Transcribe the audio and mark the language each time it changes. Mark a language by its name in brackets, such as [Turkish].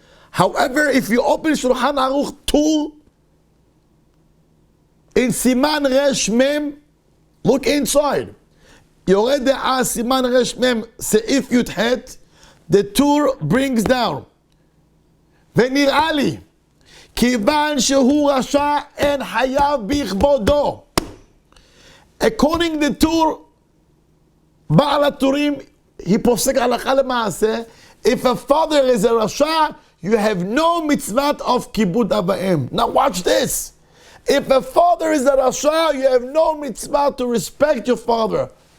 [English] However, if you open Shulchan Aruch 2, in Siman Resh Mem, look inside. Yored De'ah Siman Resh Mem Seif Yud Het, the Tur brings down. [Hebrew] ונראה לי, כיוון שהוא רשע אין חייב בכבודו. [English] According to the Tur, בעל הטורים, he [Hebrew] פוסק הלכה למעשה, [English] if a father is a rasha, you have no mitzvah of kibud avaim. Now watch this. If a father is a rasha, you have no mitzvah to respect your father.